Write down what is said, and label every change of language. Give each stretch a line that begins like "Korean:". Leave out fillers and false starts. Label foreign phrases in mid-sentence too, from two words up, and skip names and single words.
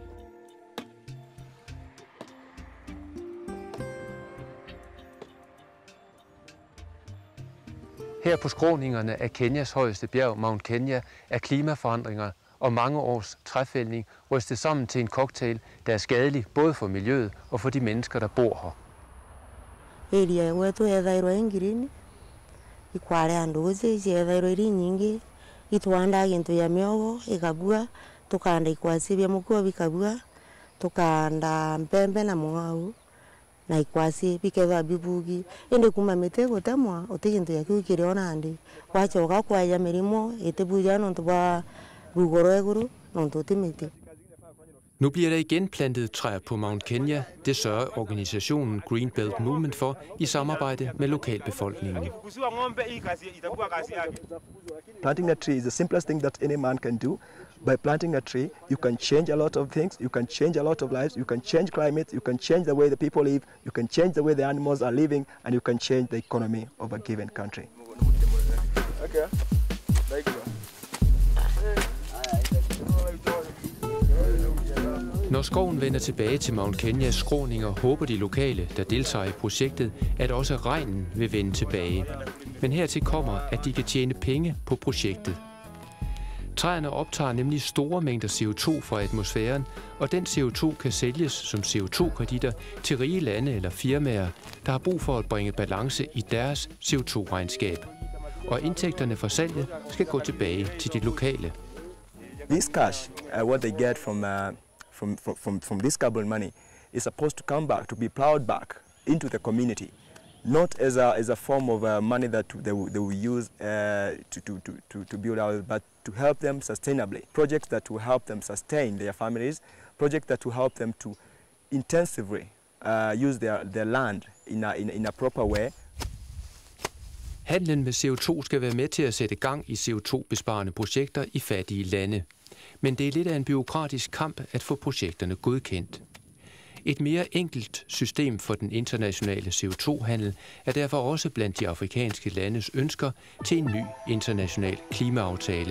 Danish: Her på skråningerne af Kenyas højeste bjerg, Mount Kenya, er klimaforandringer og mange års træfældning rystet sammen til en cocktail, der er skadelig både for miljøet og for de mennesker, der bor her.
Meru: Area wetu ethairwo engirini ikware anduzi ethairwo iri nyingi itwanda gintu ya miogo ikabua tukanda ikwasi bya mukuo bikabua tukanda mpembe na mung'au na ikwasi bikethwa bibugi indi kuma mite gutemwa utigintu ya kiu kiriona ndi kwachoka kwaya mirimo itibuja nontu bwa rugoro eguru nontu timite.
Danish: Nu bliver der igen plantet træer på Mount Kenya. Det sørger organisationen Green Belt Movement for i samarbejde med lokalbefolkningen.
English: Planting a tree is the simplest thing that any man can do. By planting a tree, you can change a lot of things, you can change a lot of lives, you can change climate, you can change the way the people live, you can change the way the animals are living, and you can change the economy of a given country. Okay.
Danish: Når skoven vender tilbage til Mount Kenyas skråninger, håber de lokale, der deltager i projektet, at også regnen vil vende tilbage. Men hertil kommer, at de kan tjene penge på projektet. Træerne optager nemlig store mængder CO2 fra atmosfæren, og den CO2 kan sælges som CO2-kreditter til rige lande eller firmaer, der har brug for at bringe balance i deres CO2-regnskab. Og indtægterne fra salget skal gå tilbage til de lokale.
English: This cash, what they get from this carbon money, is supposed to come back, to be plowed back into the community, not as a form of money that they will use to build out, but to help them sustainably. Projects that will help them sustain their families, projects that will help them to intensively use their land in a proper way.
Danish: Handlen med CO2 skal være med til at sætte gang i CO2-besparende projekter i fattige lande. Men det er lidt af en bureaukratisk kamp at få projekterne godkendt. Et mere enkelt system for den internationale CO2-handel er derfor også blandt de afrikanske landes ønsker til en ny international klimaaftale.